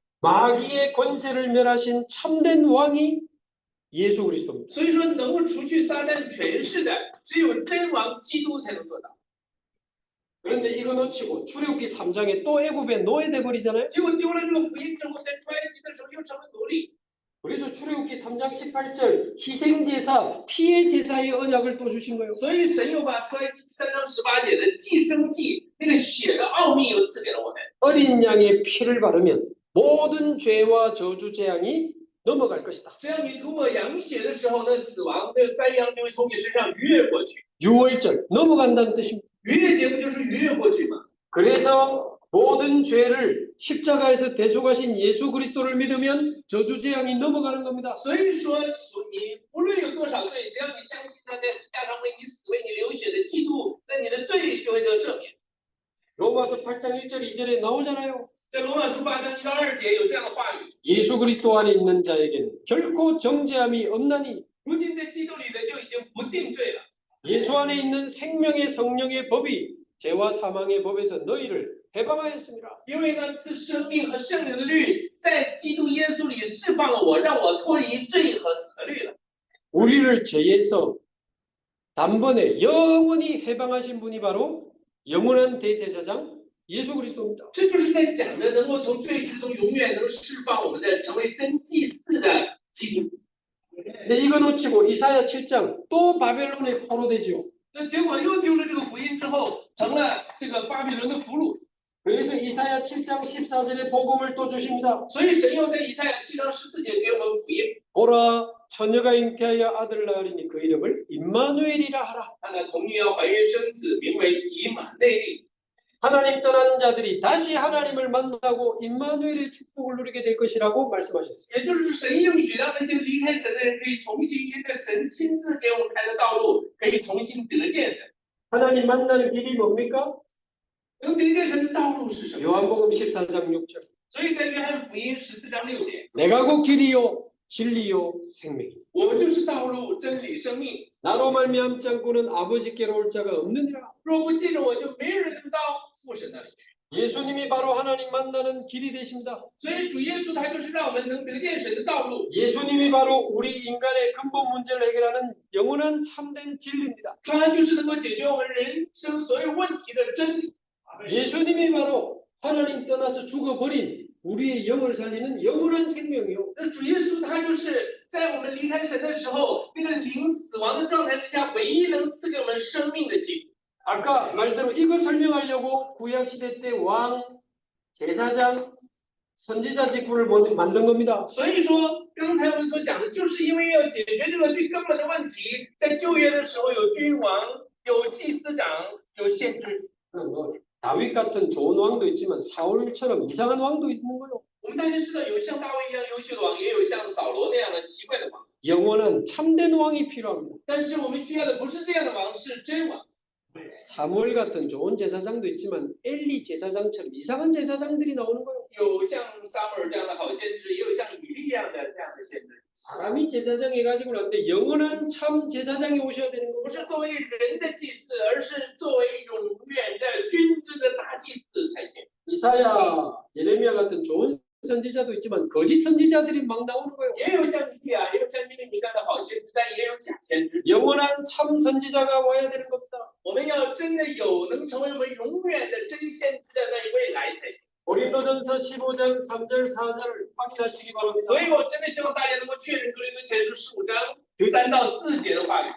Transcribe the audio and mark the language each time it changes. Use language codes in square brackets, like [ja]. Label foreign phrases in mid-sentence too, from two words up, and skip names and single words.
[ko] 마귀의 권세를 멸하신 참된 왕이 예수 그리스도입니다. [zh] 所以说，能够除去撒旦权势的，只有真王基督才能做到。 [ko] 그런데 이거 놓치고 출애굽기 3장에 또 애굽에 노예돼 버리잖아요. [zh] 结果丢了这个福音之后，在出埃及的时候又成了奴隶。 [ko] 그래서 출애굽기 3장 18절 희생제사, 피의 제사의 언약을 또 주신 거예요. [zh] 所以神又把出埃及3章18节的寄生祭那个血的奥秘又赐给了我们。 [ko] 어린 양의 피를 바르면 모든 죄와 저주 재앙이 넘어갈 것이다. [zh] 只要你涂抹羊血的时候，那死亡那个灾殃就会从你身上逾越过去。 [ko] 6월절 넘어간다는 뜻입니다. [zh] 逾越节不就是逾越过去吗？ [ko] 그래서 모든 죄를 십자가에서 대속하신 예수 그리스도를 믿으면 저주 재앙이 넘어가는 겁니다. [zh] 所以说，你无论有多少罪，只要你相信他在十架上为你死、为你流血的基督，那你的罪就会得赦免。 [ko] 로마서 8장 1절 2절에 나오잖아요. [zh] 在罗马书8章1到2节有这样的话语： [ko] 예수 그리스도 안에 있는 자에게는 결코 정죄함이 없나니 [zh] 如今在基督里的就已经不定罪了。 [ko] 예수 안에 있는 생명의 성령의 법이 죄와 사망의 법에서 너희를 해방하였습니다. [zh] 因为呢，赐生命和圣灵的律在基督耶稣里释放了我，让我脱离罪和死的律了。 [ko] 우리를 죄에서 단번에 영원히 해방하신 분이 바로 영원한 대제사장 예수 그리스도입니다. [zh] 这就是在讲的能够从罪之中永远能释放我们的，成为真祭司的基督。 [ko] 근데 이거 놓치고 이사야 7장 또 바벨론에 포로되죠. [zh] 那结果又丢了这个福音之后，成了这个巴比伦的俘虏。 [ko] 그래서 이사야 7장 14절에 복음을 또 주십니다. [zh] 所以神又在以赛亚7章14节给我们福音。 [ko] 보라 처녀가 잉태하여 아들을 낳으리니 그 이름을 임마누엘이라 하라. [zh] 他的童女要怀孕生子，名为以马内利。 [ko] 하나님 떠난 자들이 다시 하나님을 만나고 임마누엘의 축복을 누리게 될 것이라고 말씀하셨습니다. [zh] 也就是神应许让那些离开神的人可以重新因着神亲自给我们开的道路，可以重新得见神。 [ko] 하나님 만나는 길이 뭡니까? [zh] 能得见神的道路是什么？ [ko] 요한복음 14장 6절. [zh] 所以在约翰福音14章6节， [ko] 내가 곧 길이요 진리요 생명이니 [zh] 我就是道路、真理、生命。 [ko] 나로 말미암지 않고는 아버지께로 올 자가 없느니라. [zh] 若不借着我，就没有人能到父神那里去。 [ko] 예수님이 바로 하나님 만나는 길이 되십니다. [zh] 所以主耶稣他就是让我们能得见神的道路， [ko] 예수님이 바로 우리 인간의 근본 문제를 해결하는 영원한 참된 진리입니다. [zh] 他就是能够解决我们人生所有问题的真理。 [ko] 예수님이 바로 하나님 떠나서 죽어버린 우리의 영을 살리는 영원한 생명이요. [zh] 那主耶稣他就是在我们离开神的时候，那个灵死亡的状态之下，唯一能赐给我们生命的基督。 [ko] 아까 말대로 이거 설명하려고 구약시대 때 왕, 제사장, 선지자 직분을 만든 겁니다. [zh] 所以说，刚才我们所讲的，就是因为要解决这个最根本的问题，在旧约的时候有君王、有祭司长、有先知。 [ko] 뭐 다윗 같은 좋은 왕도 있지만 사울처럼 이상한 왕도 있는 거요. [zh] 我们大家知道，有像大卫一样优秀的王，也有像扫罗那样的奇怪的王。 [ko] 영원한 참된 왕이 필요합니다. [zh] 但是我们需要的不是这样的王，是真王。 [ko] 사무엘 같은 좋은 제사장도 있지만 엘리 제사장처럼 이상한 제사장들이 나오는 거예요. [zh] 有像撒母耳这样的好先知，也有像以利一样的这样的先知。 [ko] 사람이 제사장 해가지고 나는데 영원한 참 제사장이 오셔야 되는 [zh] 不 [ko] 겁니다. [zh] 是作为人的祭司，而是作为永远的君尊的大祭司才行。 [ko] 이사야, 예레미야 같은 좋은 선지자도 있지만 거짓 선지자들이 막 나오는 거예요. [zh] 也有像以利亚，也有像尼尼米干的好先知，但也有假先知。 [ko] 영원한 참 선지자가 와야 되는 겁니다. [zh] 我们要真的有能成为我们永远的真先知的那一位来才行。 [ko] 고린도전서 15장 3절 4절을 확인하시기 바랍니다. [zh] 所以我真的希望大家能够确认格林多前书15章3到4节的话语。